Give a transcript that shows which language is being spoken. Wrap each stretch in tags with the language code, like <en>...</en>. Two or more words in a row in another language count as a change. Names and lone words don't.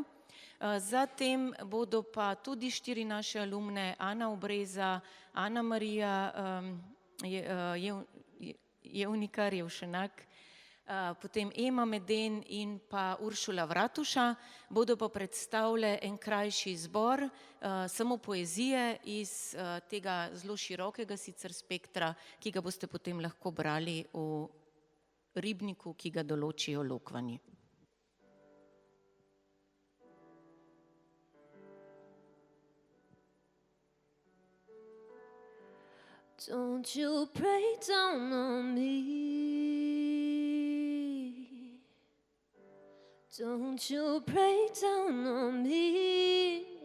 <sl>Zatem bodo pa tudi 4 naše alumne, Ana Obreza, Ana Marija Jevnikar, Jevšenak, potem Ema Meden in pa Uršula Vratuša, bodo pa predstavile en krajši zbor samo poezije iz tega zelo širokega sicer spektra, ki ga boste potem lahko brali v ribniku, ki ga določijo Lokvanji.</sl> <en>Don't you break down on me. Don't you break down on me.</en>